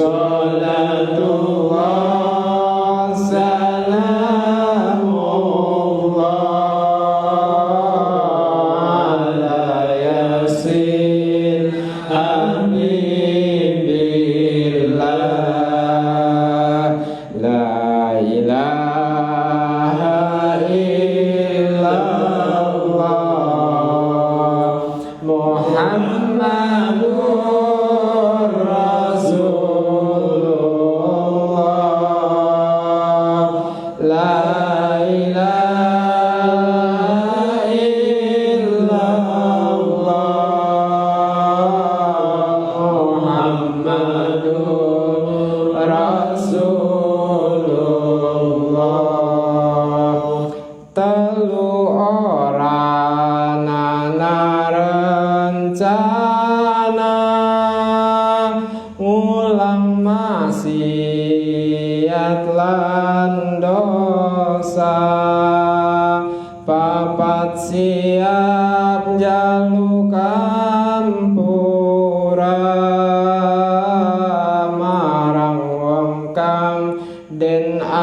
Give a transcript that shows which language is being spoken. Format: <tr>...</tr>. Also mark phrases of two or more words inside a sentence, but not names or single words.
<ar>صلاة الله سلام الله على يس حبيب الله لا إله إلا الله محمد رسول الله لا إله إلا الله محمد</ar> <jv>Rasulullah telu ora nana rencana ngulang maksiat lan dosa papat siap jaluk ampura marang wong kang den</jv>